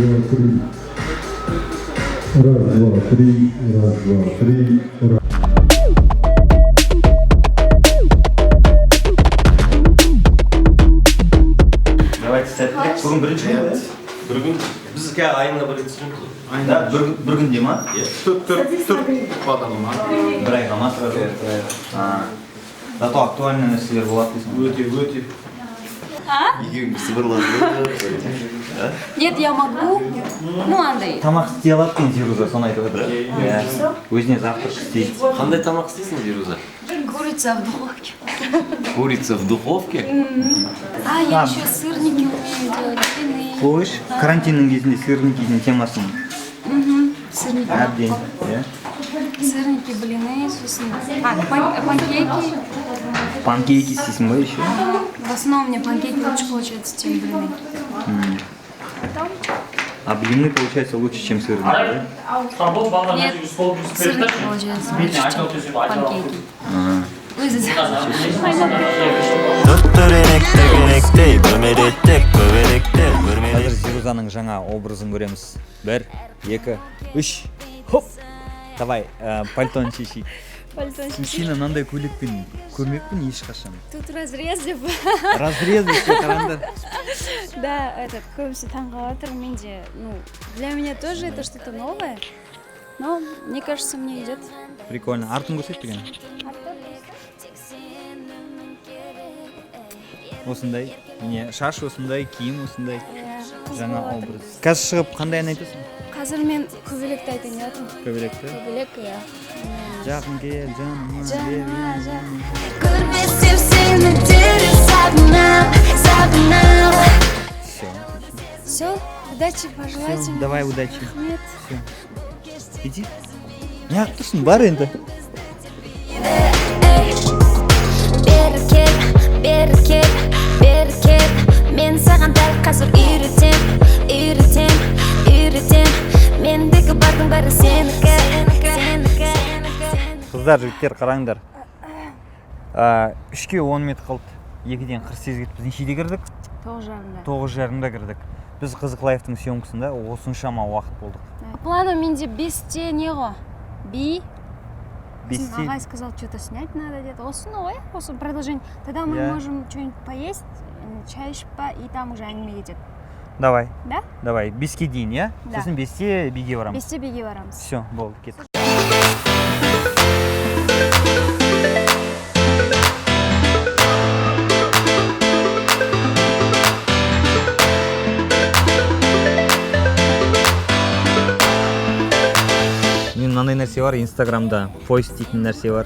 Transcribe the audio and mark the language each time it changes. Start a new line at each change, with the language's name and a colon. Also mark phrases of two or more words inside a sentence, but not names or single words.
Russian: Раз, два, три. Раз, два, три. Раз.
Kazakh: Давайте сәттілік. Бүгін бірінші күн бе? Бір күн бізге айына бір рет түсіреміз. Да, бір күнде ма? Төрт бағдарлама. Бір айға ма? Зато актуальный нәрселер болады дейсің. Өте.
Russian: Нет, я могу. Ну,
Kazakh: андай. Тамақ істей алады екен Зируза, соны айтып отыр. Иә. Өзіне завтрак істейді. Қандай тамақ істейсің, Зируза?
Russian: Курица в духовке. Курица в духовке? А, я еще сырники умею делать, блины.
Kazakh: Қойш, карантиннің кезінде сырникидің темасын
Russian: Сырники.
Kazakh: әбден. Иә.
Russian: Сырники, блины, сосын. Панкейки.
Kazakh: Панкейки істейсің ба еще?
Russian: В основном мне панкейки лучше получаются, чем блины. А блины получается лучше, чем сырники, да? Нет, сырники получаются лучше, чем панкейки.
Kazakh: Қазір Зирузаның жаңа образын көреміз. 1, 2, 3. Хоп! Давай, пальтоны шешейік. Сені мынандай көйлекпен көрмеппін ешқашан.
Russian: Тут разрез деп.
Kazakh: Разрез еще қараңдар.
Russian: Да, этот,
Kazakh: көбісі таңғалатыр. Менде,
Russian: ну, для меня тоже это что-то новое. Но, мне кажется, мне идет. Прикольно.
Kazakh: Артын көрсетпеген. Осындай. Міне шаш осындай, киім осындай. Жаңа образ. Қазір шығып қандай ән айтасың? Қазір мен көбелекті айтайын деп жатырмын. Көбелекті. Көбелек, иә. Жақын кел, жаныма. Көрмесем сені дереу сағынам.
Russian: Все, удачи пожелайте мне. Давай, удачи.
Kazakh: Рахмет. Иди. Неғып тұрсың, бар енді. Бері кел, мен саған дәл қазір үйретем. Мендегі бардың бәрі сенікі. Қыздар, жігіттер, қараңдар. 3-ке 10 метр қалды. 2-ден 48 кетіп, біз нешеде кірдік? 9:30. 9:30-да кірдік. Біз Қызық лайфтың съемкасында осыншама уақыт болдық. Планы менде 5-те не ғой? Бесте.
Russian: Ағай сказал, что-то снять надо где-то.
Kazakh: Осыны ғой, осы продолжение.
Russian: Тогда мы Я- можем что-нибудь поесть, чай
Kazakh: ішіп па,
Russian: и там уже
Kazakh: әңгіме кетеді.
Russian: Давай. Да?
Kazakh: Давай. 5-ке дейін, иә?
Russian: Да.
Kazakh: Сосын 5-те биге барамыз. 5-те биге барамыз. Все, болды, кет. Мен мынандай нәрсе бар, Инстаграмда пост дейтін нәрсе бар.